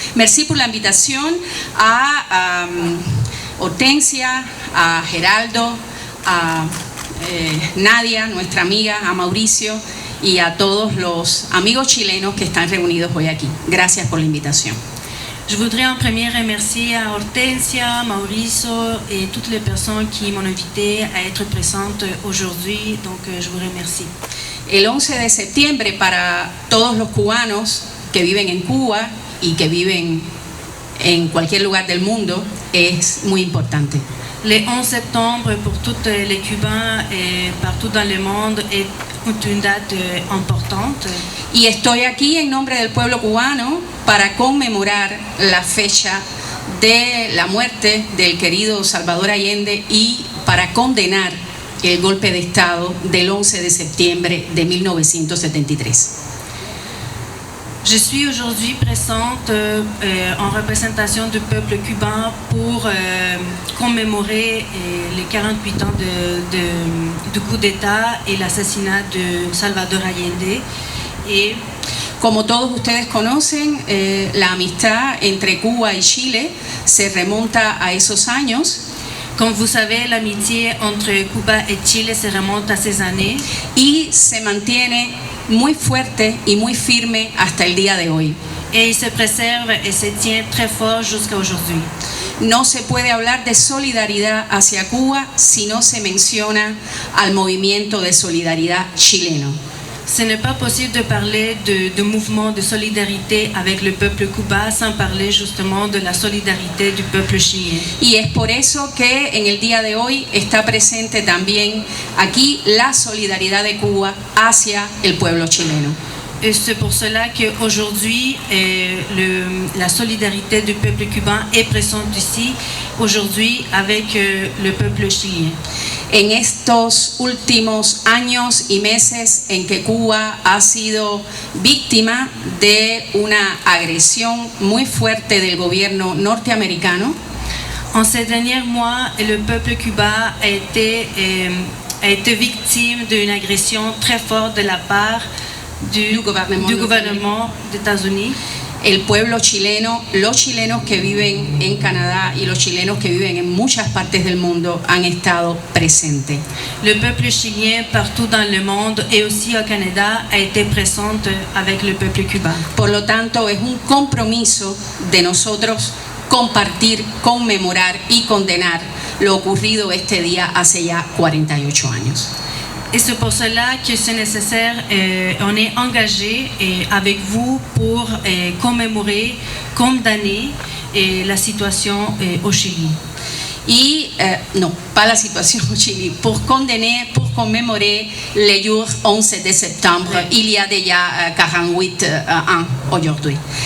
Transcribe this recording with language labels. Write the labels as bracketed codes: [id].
[fr] Merci pour l'invitation [es] a Hortensia, a Geraldo, a Nadia, nuestra amiga, a Mauricio y a todos los amigos chilenos que están reunidos hoy aquí. Gracias por la invitación. [fr] Je voudrais en premier remercier à Hortensia, Mauricio et toutes les personnes qui m'ont invité à être présente aujourd'hui. Donc je vous remercie. [es] El 11 de septiembre para todos los cubanos que viven en Cuba y que viven en cualquier lugar del mundo es muy importante. [fr] Le 11 septembre pour tous les Cubains et partout dans le monde est une date importante. [es] Y estoy aquí en nombre del pueblo cubano para conmemorar la fecha de la muerte del querido Salvador Allende y para condenar el golpe de Estado del 11 de septiembre de 1973. [fr] Je suis aujourd'hui présente en représentation du peuple cubain pour commémorer les 48 ans du coup d'État et l'assassinat de Salvador Allende. Et [es] como todos ustedes conocen, la amistad entre Cuba y Chile se remonta a esos años. [fr] Comme vous savez, l'amitié entre Cuba et Chile se remonte à ces années. [es] Y se mantiene muy fuerte y muy firme hasta el día de hoy. [fr] Et il se préserve et se tient très fort jusqu'à aujourd'hui. [es] No se puede hablar de solidaridad hacia Cuba si no se menciona al movimiento de solidaridad chileno. [fr] Ce n'est pas possible de parler de mouvement de solidarité avec le peuple cubain sans parler justement de la solidarité du peuple chilien. [es] Y es por eso que en el día de hoy está presente también aquí la solidaridad de Cuba hacia el pueblo chileno. [fr] Et c'est pour cela qu'aujourd'hui, la solidarité du peuple cubain est présente ici, aujourd'hui, avec le peuple chilien. [es] en estos últimos años y meses en que Cuba ha sido víctima de una agresión muy fuerte del gobierno norteamericano. [fr] En ces derniers mois, le peuple cubain a été victime d'une agression très forte de la part du gouvernement des États-Unis. [es] El pueblo chileno, los chilenos que viven en Canadá y los chilenos que viven en muchas partes del mundo han estado presentes. [fr] Le peuple chilien partout dans le monde et aussi au Canada a été présent avec le peuple cubain. [es] Por lo tanto, es un compromiso de nosotros compartir, conmemorar y condenar lo ocurrido este día hace ya 48 años. [fr] Et c'est pour cela que c'est nécessaire, on est engagé avec vous pour commémorer, condamner la situation au Chili. [es] Y no, [fr] pas la situation au Chili, pour commémorer le jour 11 de septembre, il y a déjà 48 ans aujourd'hui.